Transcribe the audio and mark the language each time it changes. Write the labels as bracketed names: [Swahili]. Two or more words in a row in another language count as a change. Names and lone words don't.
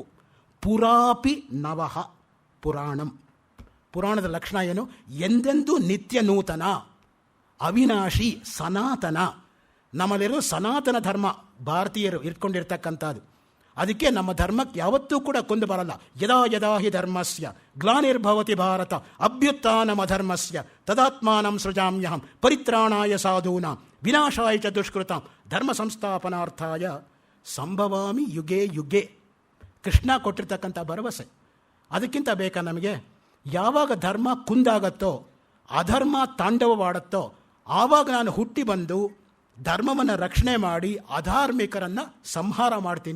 [Sanskrit] ಪುರಾಪಿ ನವಃ ಪುರಾಣಂ. [Kannada] ಪುರಾಣದ ಲಕ್ಷಣ ಏನು? ಎಂದೆಂದೂ ನಿತ್ಯ ನೂತನ, ಅವಿನಾಶಿ, ಸನಾತನ. ನಮ್ಮಲ್ಲಿರೋ ಸನಾತನ ಧರ್ಮ ಭಾರತೀಯರು ಇಟ್ಕೊಂಡಿರ್ತಕ್ಕಂಥದ್ದು. ಅದಕ್ಕೆ ನಮ್ಮ ಧರ್ಮಕ್ಕೆ ಯಾವತ್ತೂ ಕೂಡ ಕೊಂದು ಬರಲ್ಲ. [Sanskrit] ಯದಾ ಯದಾ ಹಿ ಧರ್ಮಸ್ಯ ಗ್ಲಾನಿರ್ಭವತಿ ಭಾರತ ಅಭ್ಯುತ್ಥಾನಮ ಧರ್ಮಸ್ಯ ತದಾತ್ಮಾನಂ ಸೃಜಾಮ್ಯಹಂ ಪರಿತ್ರಾಣಾಯ ಸಾಧೂನಾಂ ವಿನಾಶಾಯ ಚ ದುಷ್ಕೃತಾಂ ಧರ್ಮ ಸಂಸ್ಥಾಪನಾರ್ಥಾಯ ಸಂಭವಾಮಿ ಯುಗೆ ಯುಗೆ. [Kannada] ಕೃಷ್ಣ ಕೊಟ್ಟಿರ್ತಕ್ಕಂಥ ಭರವಸೆ. ಅದಕ್ಕಿಂತ ಬೇಕಾ ನಮಗೆ? ಯಾವಾಗ ಧರ್ಮ ಕುಂದಾಗತ್ತೋ, ಅಧರ್ಮ ತಾಂಡವವಾಡುತ್ತೋ, ಆವಾಗ ನಾನು ಹುಟ್ಟಿ ಬಂದು ಧರ್ಮವನ್ನು ರಕ್ಷಣೆ ಮಾಡಿ ಅಧಾರ್ಮಿಕರನ್ನು ಸಂಹಾರ ಮಾಡ್ತೀನಿ.